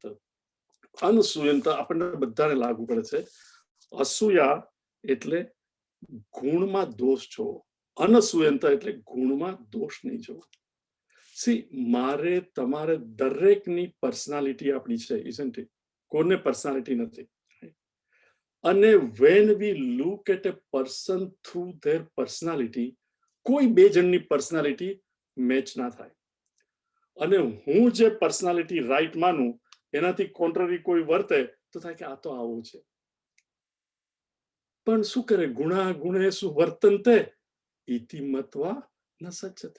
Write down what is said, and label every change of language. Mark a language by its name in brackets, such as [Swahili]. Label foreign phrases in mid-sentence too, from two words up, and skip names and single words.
[Gujarati] અનસૂયંત આપણને બધાને લાગુ પડે છે. અસૂયા એટલે ગુણમાં દોષ જોવો, અનસૂયંત એટલે ગુણમાં દોષ નહીં જોવો. સી, મારે તમારે દરેકની પર્સનાલિટી આપણી છે, [English] isn't it? [Gujarati] કોઈને પર્સનાલિટી નથી. અને [English] when we look at a person through their personality, [Gujarati] કોઈ 2 જણની પર્સનાલિટી મેચ ના થાય. અને હું જે પર્સનાલિટી રાઈટ માનું એનાથી કોન્ટ્રરી કોઈ વર્તે તો થાય કે આ તો આવું છે. પણ શું કરે? [Sanskrit] ગુણા ગુણેષુ વર્તન્તે ઇતિ મત્વા ન સજ્જતે.